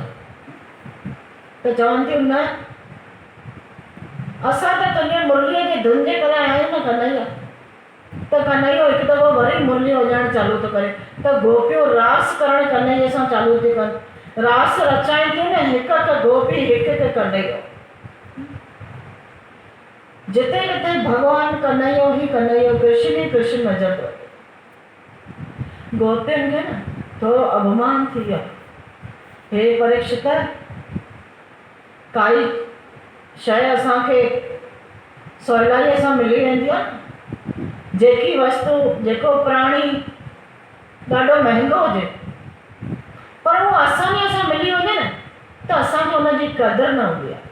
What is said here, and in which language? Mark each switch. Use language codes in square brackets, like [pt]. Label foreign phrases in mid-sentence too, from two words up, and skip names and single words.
[sd] त चवनि थियूं न, असां त तुंहिंजे मुरलीअ जी धुन जे करे आया आहियूं न कन्हैया। त कन्हैयो हिकु दफ़ो वरी मुरली वॼाइणु चालू थो करे, त गोपियूं रास करणु कन्हैये सां चालू थी कनि। रास रचाइनि थियूं न, हिकु हिकु गोपी हिकु हिकु कन्हैयो। जिते किथे भॻवानु कन्हैयो ई कन्हैयो, कृष्ण ई कृष्ण नज़र थो अचे। गोपियुनि खे न थोरो अभिमान थी वियो। हे परीक्षित, काई शइ असांखे सवलाईअ सां मिली वेंदी आहे, जेकी वस्तु, जेको प्राणी ॾाढो महांगो हुजे, पर उहो आसानीअ सां मिली वञे न, त असांखे हुनजी क़दुरु न हूंदी आहे।